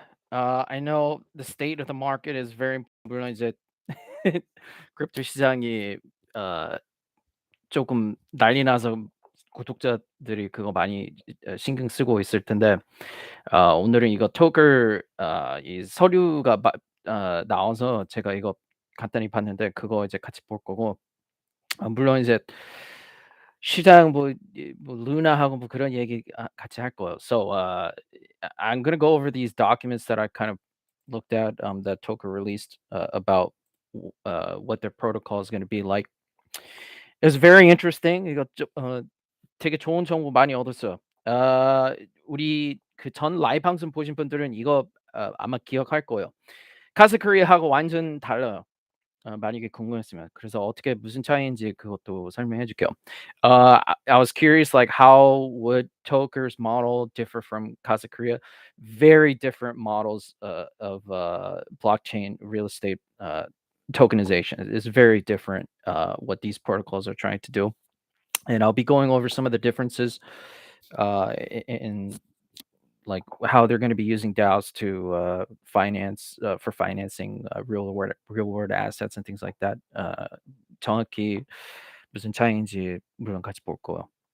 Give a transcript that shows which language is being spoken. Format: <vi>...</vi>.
<en>I know the state of the market is very</en> <ko>물론 이제 크립토 시장이 어 조금 난리 나서 구독자들이 그거 많이 신경 쓰고 있을 텐데 오늘은 이거 토글 이 서류가 나와서 제가 이거 간단히 봤는데 그거 이제 같이 볼 거고 물론 이제 시장 뭐 루나하고 뭐 그런 얘기 같이 할 거예요.</ko> <en>So I'm gonna go over these documents that I kind of looked at that Toker released about what their protocol is going to be like. It's very interesting.</en> <ko>이거 되게 좋은 정보 많이 얻었어요. 우리 그 전 라이브 방송 보신 분들은 이거 아마 기억할 거예요. 카스 코리아하고 완전 달라요. 만약에 궁금했으면. 그래서 어떻게 무슨 차이인지 그것도 설명해 줄게요.</ko> <en>I was curious like how would Toker's model differ from Casa Korea? Very different models of blockchain real estate tokenization. It's very different what these protocols are trying to do. And I'll be going over some of the differences in like how they're going to be using DAOs to finance for financing real world assets and things like that.</en> <ko>정확히 무슨 차이인지 물론 같이 볼 거예요.</ko>